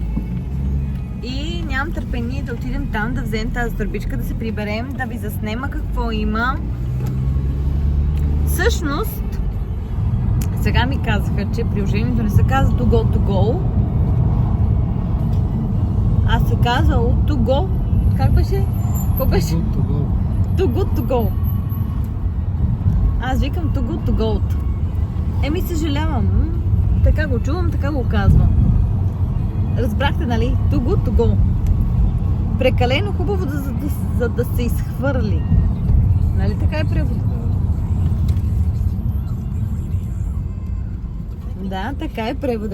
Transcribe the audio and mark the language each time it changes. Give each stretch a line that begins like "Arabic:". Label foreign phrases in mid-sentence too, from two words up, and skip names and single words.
Bulgarian: И нямам търпение да отидем там, да вземем тази турбичка, да се приберем, да ви заснема какво има. Всъщност, Сега ми казаха, че приложението не се казва To Go To Go, а се казва To Go. Как беше? Какво беше? Too good to go. To Good To Go. Аз викам To Good To Go. Еми, съжалявам. Така го чувам, така го казвам. Разбрахте, нали? To Good To Go. Прекалено хубаво, за да се изхвърли. Нали така е превод? Да, така е превод.